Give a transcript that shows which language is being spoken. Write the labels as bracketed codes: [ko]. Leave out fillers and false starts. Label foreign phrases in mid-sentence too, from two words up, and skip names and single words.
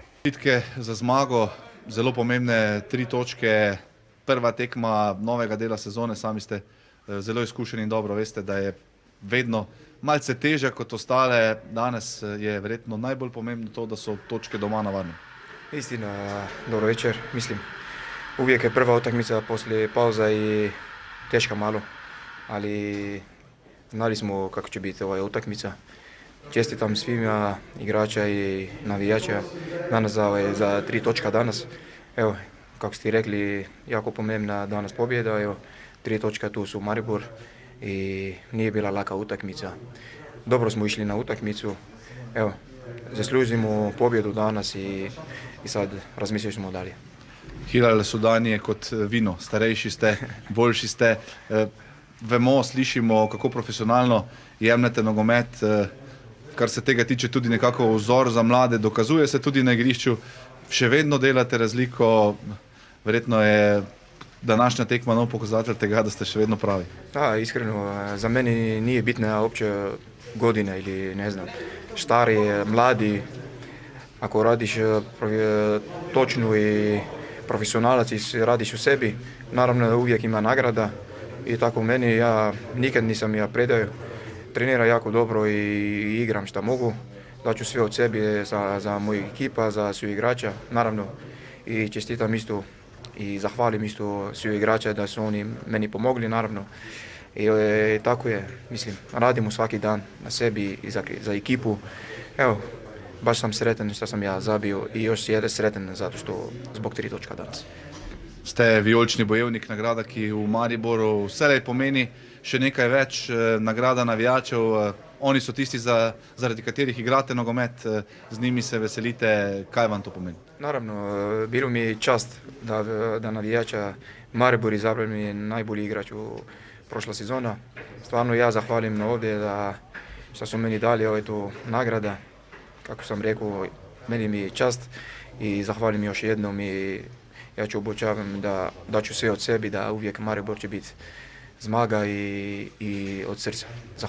[sl] Čestitke za zmago, zelo pomembne 3 točke, prva tekma novega dela sezone, sami ste zelo izkušeni in dobro veste, da je vedno malce težja kot ostale. Danes je verjetno najbolj pomembno to, da so točke doma na varnem. [hr] Istina, dobro večer, mislim. Uvijek je prva utakmica poslije pauza i teška malo, ali znali smo kako će biti ova utakmica. Čestitam svima igrača i navijača danas za 3 točka danas. Evo, kako ste rekli, jako pomembna danas pobjeda. Evo, 3 točka tu su Maribor i nije bila laka utakmica. Dobro smo išli na utakmicu. Evo, zaslužimo pobjedu danas i sad razmišljat ćemo dalje. [sl] Hilal Sudani je kot vino, starejši ste, boljši ste. Vemo, slišimo, kako profesionalno jemljete nogomet, kar se tega tiče tudi nekako vzor za mlade, dokazuje se tudi na igrišču, še vedno delate razliko, verjetno je današnja tekma nov pokazatelj tega, da ste še vedno pravi. [hr] Da, iskreno, za meni nije bitna uopće godina ili ne znam, stari, mladi, ako radiš točno i profesionalac i radiš u sebi, naravno uvijek ima nagrada i tako meni, ja nikad nisam predaju, treniram jako dobro i igram šta mogu, daću sve od sebi za moju ekipa, za svih igrača, naravno i čestitam isto i zahvalim isto svih igrača da su oni meni pomogli, naravno. I tako je, mislim, radimo svaki dan na sebi i za ekipu. Evo, baš sam sretan što sam ja zabio i još jedan sretan zato što zbog 3 točka danas. [sl] Ste vijolični bojevnik, nagrada, ki v Mariboru vselej pomeni še nekaj več, nagrada navijačev. Oni so tisti, zaradi katerih igrate nogomet, z njimi se veselite. Kaj vam to pomeni? [hr] Naravno, bilo mi je čast da navijača Maribor izabrali mi najbolji igrač u prošla sezona. Stvarno ja zahvalim ovdje što su meni dali ovo tu nagrada. Kako sam rekao, meni mi je čast i zahvalim još jednom i ja ću obećavam da ću sve od sebi, da uvijek Maribor će biti zmaga i od srca.